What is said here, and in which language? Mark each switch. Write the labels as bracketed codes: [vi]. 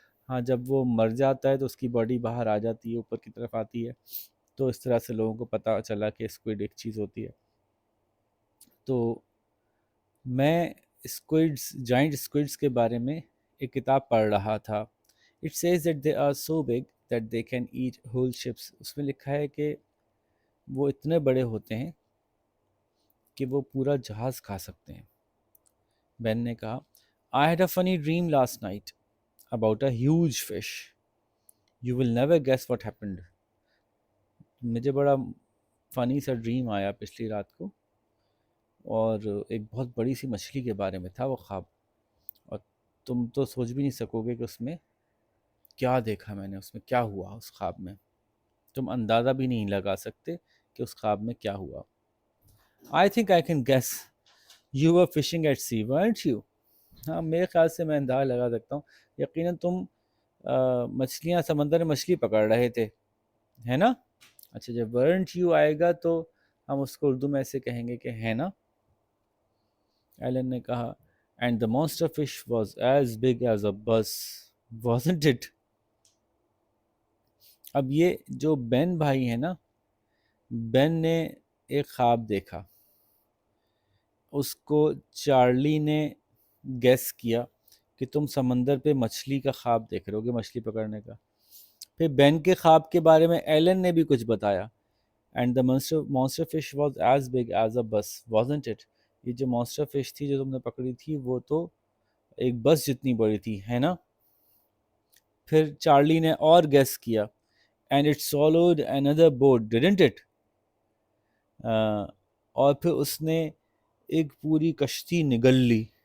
[ur] ہاں جب وہ مر جاتا ہے تو اس کی باڈی باہر آ جاتی ہے، اوپر کی طرف آتی ہے، تو اس طرح سے لوگوں کو پتہ چلا کہ اسکوئڈ ایک چیز ہوتی ہے. تو میں اسکوئڈس، جائنٹ اسکوئڈس کے بارے میں ایک کتاب پڑھ رہا تھا. [en] It says that they are so big that they can eat whole ships. [ur] اس میں لکھا ہے کہ وہ اتنے بڑے ہوتے ہیں کہ وہ پورا جہاز کھا سکتے ہیں. بین نے کہا [en] I had a funny dream last night about a huge fish. You will never guess what happened. [ur] مجھے بڑا فنی سا ڈریم آیا پچھلی رات کو، اور ایک بہت بڑی سی مچھلی کے بارے میں تھا وہ خواب، اور تم تو سوچ بھی نہیں سکو گے کہ اس میں کیا دیکھا میں نے، اس میں کیا ہوا اس خواب میں. تم اندازہ بھی نہیں لگا سکتے کہ اس خواب میں کیا ہوا. [en] I think I can guess. You were fishing at sea, weren't you? [ur] ہاں میرے خیال سے میں اندازہ لگا سکتا ہوں. یقیناً تم مچھلیاں سمندر میں مچھلی پکڑ رہے تھے، ہے نا؟ اچھا جب [en] weren't you [ur] آئے گا تو ہم اس کو اردو میں ایسے کہیں گے کہ ہے نا. ایلن نے کہا [en] and the monster fish was as big as a bus, wasn't it? [ur] اب یہ جو بین بھائی ہے نا، بین نے ایک خواب دیکھا، اس کو چارلی نے گیس کیا کہ تم سمندر پہ مچھلی کا خواب دیکھ رہے ہوگے، مچھلی پکڑنے کا. پھر بین کے خواب کے بارے میں ایلن نے بھی کچھ بتایا. [en] And the monster fish was as big as a bus, wasn't it? [ur] یہ جو [en] monster fish [ur] تھی جو تم نے پکڑی تھی وہ تو ایک بس جتنی بڑی تھی، ہے نا؟ پھر چارلی نے اور گیس کیا [en] and it swallowed another boat, didn't it? [ur] اور پھر اس نے ایک پوری کشتی نگل لی.